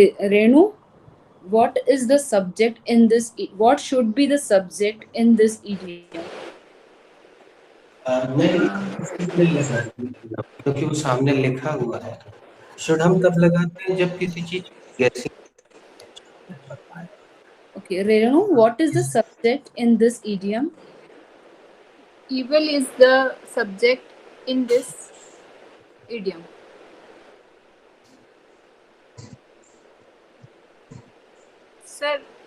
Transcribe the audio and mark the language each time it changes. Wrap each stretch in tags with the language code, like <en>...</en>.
<en>Renu, what is the subject in this? What should be the subject in this idiom?</en> <hi>नहीं लगाते क्योंकि वो सामने लिखा हुआ है. शुड हम तब लगाते हैं जब किसी चीज गेसिंग.</hi> <en>Okay, Renu, what is the subject in this idiom? Evil is the subject in this idiom. Sir,</en>